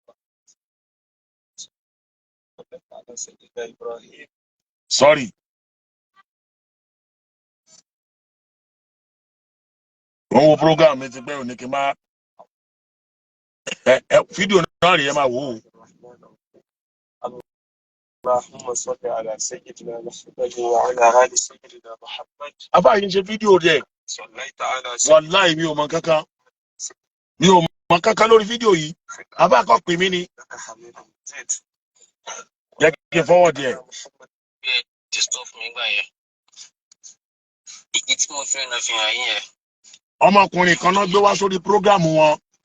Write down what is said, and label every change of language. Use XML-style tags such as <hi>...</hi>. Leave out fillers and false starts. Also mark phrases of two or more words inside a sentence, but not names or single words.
<yo>Sorry. Wọ́n wo program mi ti pẹ́ òní kí n máa fídíò náà rí ẹ máa wò ó.</yo> <ar>اللهم صل على سيدنا محمد وعلى آل سيدنا محمد.</ar> <yo>Àfáà yìí ń ṣe fídíò rẹ̀. Wàláì mi ò mọ kankan. Mi ò mọ kankan lórí fídíò yìí. Àfáà kọ́ pè mí ni. Jẹ́ kí n fọwọ́ díẹ̀. Ọmọkùnrin kan náà gbé wá sórí prógrámù wọn.</yo>